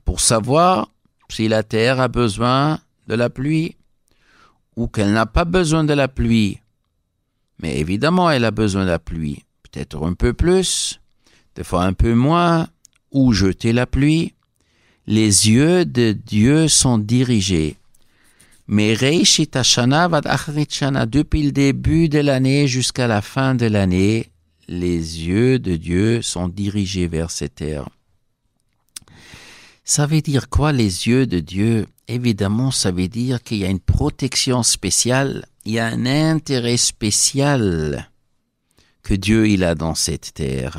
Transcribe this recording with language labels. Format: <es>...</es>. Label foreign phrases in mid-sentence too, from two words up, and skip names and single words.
<fr>Pour savoir si la terre a besoin de la pluie ou qu'elle n'a pas besoin de la pluie. Mais évidemment, elle a besoin de la pluie. Peut-être un peu plus, des fois un peu moins, ou jeter la pluie. Les yeux de Dieu sont dirigés.</fr> <he>מראשית השנה ועד אחרית שנה,</he> <fr>depuis le début de l'année jusqu'à la fin de l'année, les yeux de Dieu sont dirigés vers cette terre. Ça veut dire quoi, les yeux de Dieu? évidemment, ça veut dire qu'il y a une protection spéciale, il y a un intérêt spécial que Dieu il a dans cette terre.</fr>